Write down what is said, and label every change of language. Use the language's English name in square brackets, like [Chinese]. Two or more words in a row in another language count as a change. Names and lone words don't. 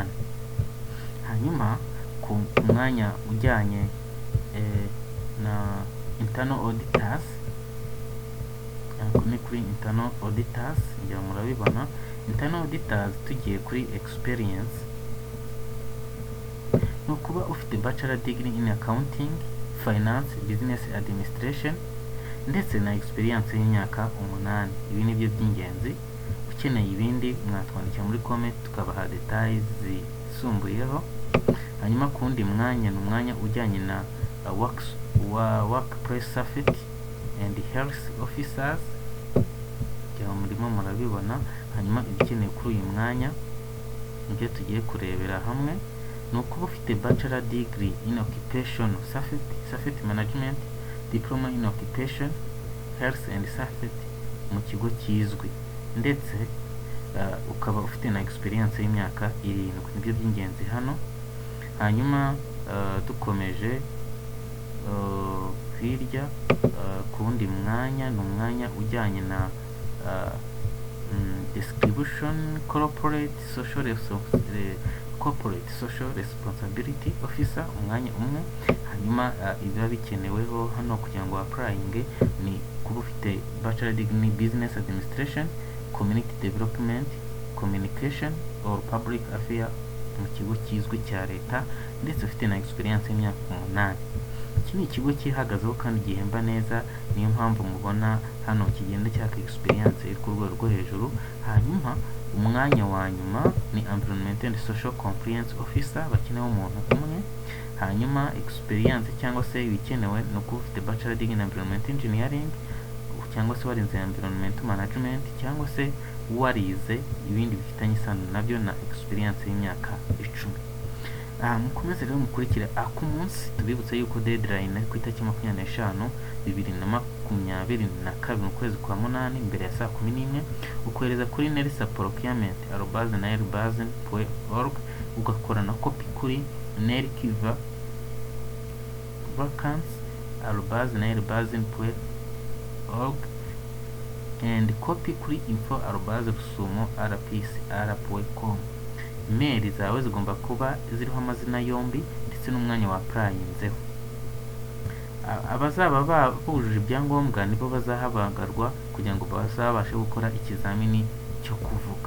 [Kinyarwanda] Hanyuma ku mwanya ujyanye na [English] internal auditors, [Kinyarwanda] ni kuri [English] internal auditors [Kinyarwanda] ngira murabibona. Internal auditors tugiye kuri experience no kuba ufite [English] bachelor degree in accounting, finance, business administration [Kinyarwanda] ndetse na experience y'imyaka 8. Ibi ni byo by'ingenzi. Ukeneye ibindi mwatwandikira muri comment tukabaha details zisumbuyeho. Hanyuma kundi mwanya ni umwanya ujyanye na [English] workplace safety and health officers, [Kinyarwanda] cyangwa murimo murabibona. Hanyuma ibikeneye kuri uyu mwanya nibyo tugiye kurebera hamwe. No kuba ufite [English] bachelor degree in occupational safety management, diploma in occupation health and safety [Kinyarwanda] mu kigo kizwi, ndetse ukaba ufite na experience y'imyaka 7. Nibyo by'ingenzi hano. Hanyuma dukomeje hirya kundi mwanya ni umwanya ujyanye na [English] distribution corporate social responsibility officer, [Kinyarwanda] umwanya umwe. Hanyuma ibiba bikeneweho hano kugira ngo applying ni kuba ufite [English] bachelor degree in business administration, community development, communication or public affairs [Kinyarwanda] mu kigo kizwi cya leta, ndetse ufite na experience y'imyaka 8. Iki ni ikigo cyihagazeho kandi gihemba neza, niyo mpamvu mubona hano kigenda cyaka experience iri ku rwego rwo hejuru. Hanyuma umwanya wa nyuma ni [English] environmental and social compliance officer, [Kinyarwanda] bakenewe umuntu umwe. Hanyuma experience cyangwa se ibikenewe no kuba ufite [English] bachelor degree in environmental engineering [Kinyarwanda] cyangwa se warize [English] environmental management [Kinyarwanda] cyangwa se warize ibindi bifitanye isano nabyo na experience y'imyaka 10. Mukomeze rero mukurikire akumunsi. Tubibutse yuko deadline ku itariki 25 2022 mu kwezi kwa 8 imbere ya saa 11 ukohereza kuri nerisa.procurement@nibindi.org, ugakora na copy kuri nerkivacances@nibindi.org [English] and copy [Kinyarwanda] kuri info@rusumo.rpcr.com. Mail zawe zigomba kuba ziriho amazina yombi ndetse n'umwanya wa apurayinzeho. Abazaba bujuje ibyangombwa nibo bazahabagarwa kugira ngo bazabashe gukora ikizamini cyo kuvuga.